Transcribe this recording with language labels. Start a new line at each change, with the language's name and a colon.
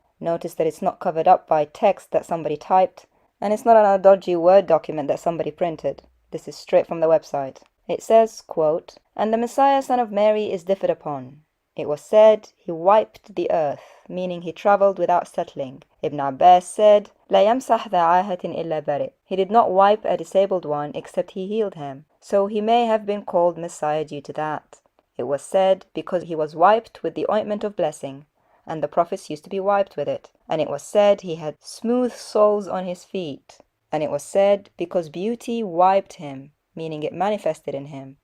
English: Notice that it's not covered up by text that somebody typed, and it's not on a dodgy Word document that somebody printed. This is straight from the website. It says, quote, and the Messiah son of Mary is differed upon. It was said he wiped the earth, meaning he travelled without settling. Ibn Abbas said,
Arabic: لا يمسح ذا عاهة إلا برئ.
English: He did not wipe a disabled one except he healed him. So he may have been called Messiah due to that. It was said because he was wiped with the ointment of blessing, and the prophets used to be wiped with it. And it was said he had smooth soles on his feet. And it was said because beauty wiped him, meaning it manifested in him.